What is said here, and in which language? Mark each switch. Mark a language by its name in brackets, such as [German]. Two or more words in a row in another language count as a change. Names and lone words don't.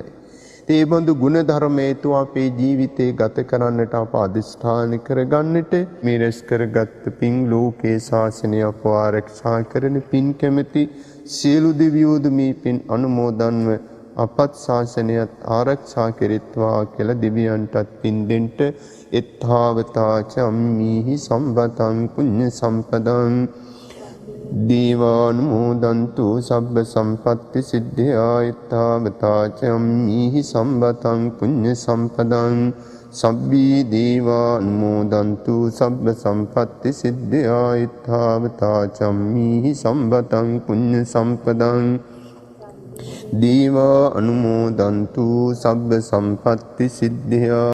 [Sinhala] ඒ බඳු ගුණ ධර්ම හේතුව අපේ ජීවිතේ ගත කරන්නට අප අදිෂ්ඨාන කරගන්නට මේ රැස් කරගත් පින් ලෝකේ ශාසනය අප ආරක්ෂා කරන පින් කැමැති සියලු දෙවියෝද මේ පින් අනුමෝදන්ව අපත් ශාසනයත් ආරක්ෂා කෙරෙත්වා කියලා දෙවියන්ටත් පින් දෙන්න [Pali] එත්තාවතාච අම්මීහි සම්බතං පුඤ්ඤ සම්පදං දීවානුමෝදන්තු සබ්බ සම්පත්ති සිද්ධා එත්තාවතාච අම්මීහි සම්බතං පුඤ්ඤ සම්පදං සබ්බී දේවා අනුමෝදන්තු සබ්බ සම්පත්ති සිද්ධා ඊත්ථාවතා චම්මීහි සම්බතං පුඤ්ඤ සම්පදං දේවා අනුමෝදන්තු සබ්බ සම්පත්ති සිද්ධා